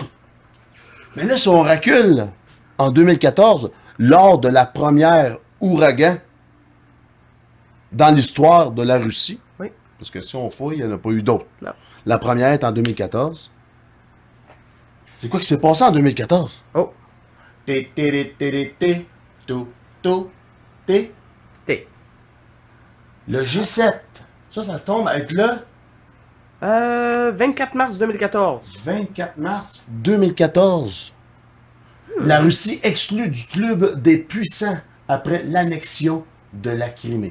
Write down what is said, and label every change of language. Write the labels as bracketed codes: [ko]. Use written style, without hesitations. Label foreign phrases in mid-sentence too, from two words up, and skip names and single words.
[fr] Mais là, si on recule en 2014, lors de la première ouragan dans l'histoire de la Russie, Oui. parce que si on fouille, il n'y en a pas eu d'autres. Non. La première est en 2014. C'est quoi qui s'est passé en 2014? Oh. Té, té, té, té, té, tout, tout, té. T. Le G7. Ça se tombe avec le 24 mars 2014. 24 mars 2014. La Russie exclue du club des puissants après l'annexion de la Crimée.